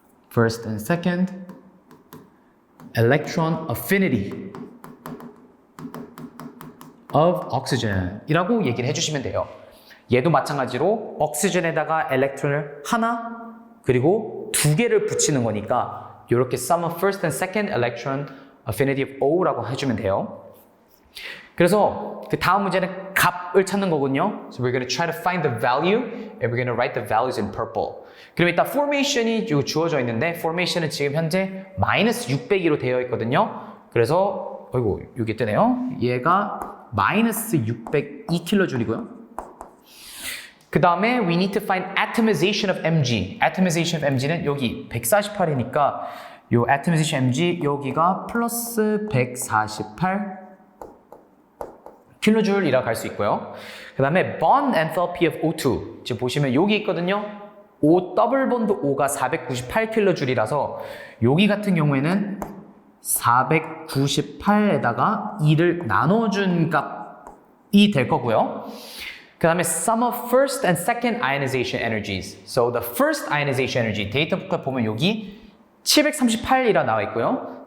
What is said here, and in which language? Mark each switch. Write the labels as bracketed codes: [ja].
[en] First and second electron affinity of oxygen [ko] 이라고 얘기를 해주시면 돼요. 얘도 마찬가지로 oxygen에다가 엘렉트론을 하나 그리고 두 개를 붙이는 거니까 이렇게 [en] sum of first and second electron affinity of O [ko] 라고 해주면 돼요. 그래서 그 다음 문제는 값을 찾는 거거든요. [en] So we're going to try to find the value and we're going to write the values in purple. [ko] 그럼 일단 formation이 주어져 있는데 formation은 지금 현재 마이너스 600으로 되어 있거든요. 그래서 어이구 이게 뜨네요. 얘가 마이너스 602kJ이고요. 그 다음에 [en] we need to find atomization of Mg. [ko] atomization of Mg는 여기 148이니까 요 atomization Mg 여기가 플러스 148 킬로줄이라고 할 수 있고요. 그 다음에 [en] bond enthalpy of O2. [ko] 지금 보시면 여기 있거든요. O 더블 본드 O가 498킬로줄이라서 여기 같은 경우에는 498에다가 2를 나눠준 값이 될 거고요. 그 다음에 [en] sum of first and second ionization energies. So the first ionization energy [ko] 데이터 북에 보면 여기 738이라 나와 있고요.